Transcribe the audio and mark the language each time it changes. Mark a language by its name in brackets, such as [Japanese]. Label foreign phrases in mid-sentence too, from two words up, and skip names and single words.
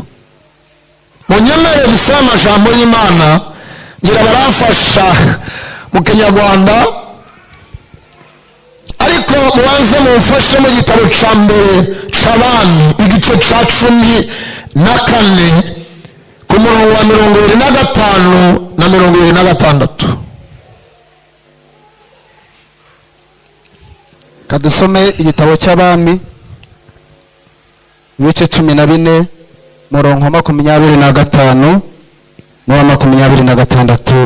[Rundi] Munyemere gusoma amajambo y'Imana ngira baramfasha mu Kinyarwanda ariko mubanze mumfashe mu gitabo ca mbere c'Abami igice ca 14 ku murongo wa 25 na 26. [Kinyarwanda] Kadusome igitabo cy'Abami ibice 14 murongo 25 n'uwa 26.